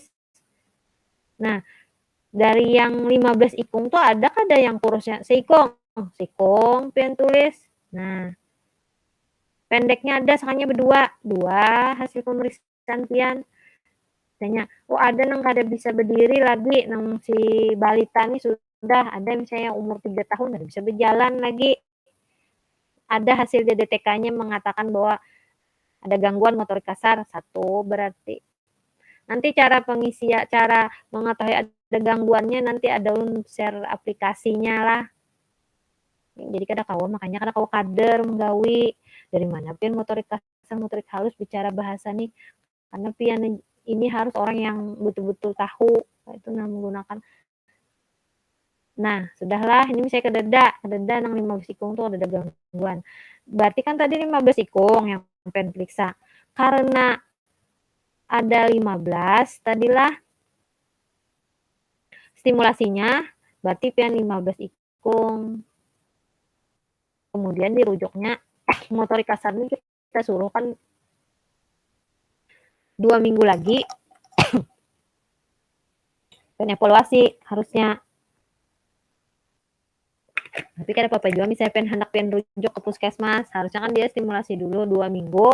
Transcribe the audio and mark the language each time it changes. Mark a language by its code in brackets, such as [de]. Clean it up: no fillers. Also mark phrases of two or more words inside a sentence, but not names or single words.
[bjn] Nah, dari yang 15 ikung tuh ada kada yang kurusnya seikong. Seikong pian tulis. Nah, pendeknya ada sakanya berdua. [id] 2 hasil pemeriksaan pian. [bjn] Tanya, ada nang kada bisa berdiri lagi nang si balita nih sudah ada misalnya umur 3 tahun kada bisa berjalan lagi. [id] Ada hasil DTK-nya mengatakan bahwa ada gangguan motorik kasar 1 berarti. Nanti cara mengetahui ada gangguannya nanti ada share aplikasinya lah. [bjn] Jadi kada kawa makanya kada kawa kader menggawi dari mana pian motorik kasar, motorik halus bicara bahasa nih. [id] Karena pian ini harus orang yang betul-betul tahu itu menggunakan. [bjn] Nah, sudahlah ini misalnya kededa nang 15 ikung tuh ada gangguan. [id] Berarti kan tadi 15 ikung yang pengen periksa. Karena ada 15 tadilah stimulasinya berarti pian 15 ikung. Kemudian dirujuknya motorik kasar ini kita suruh kan 2 minggu lagi evaluasi harusnya. Tapi kada apa-apa juga misalnya hendak rujuk ke puskesmas, harusnya kan dia stimulasi dulu 2 minggu.